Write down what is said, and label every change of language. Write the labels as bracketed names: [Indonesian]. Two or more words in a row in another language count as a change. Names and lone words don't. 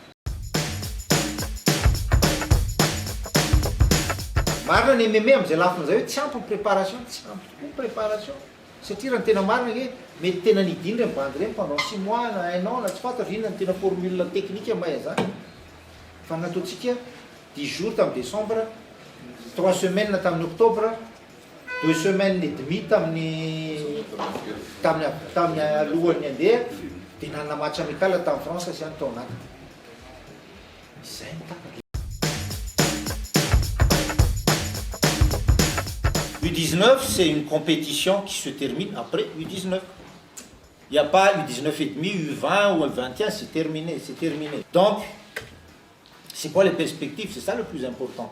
[Malagasy] Marina ny MMA amin'izay lafiny zay hoe tsy ampy préparation, tsy ampy tokoa préparation. Satria raha ny tena marina hoe mety tena nidiny reny bandy reny [French] pendant 6 mois [Malagasy] na [French] 1 an [Malagasy] na tsy fantatra inona ny tena [French] formule technique [Malagasy] mahay zany. Fa nataontsika [French] 10 jours [Malagasy] tamin'ny décembre, [French] 3 semaines [Malagasy] tamin'ny octobre, [French] 2 semaines et demie [Malagasy] tamin'ny alohan'ny handeha, dia nanana [French] match amical [Malagasy] tamin'ny France sy any tao anatiny. Izay ny tapaka. [French] U19, c'est une compétition qui se termine après U19. Il n'y a pas U19 et demi, U20 ou U21, c'est terminé, c'est terminé. Donc, c'est quoi les perspectives? C'est ça le plus important.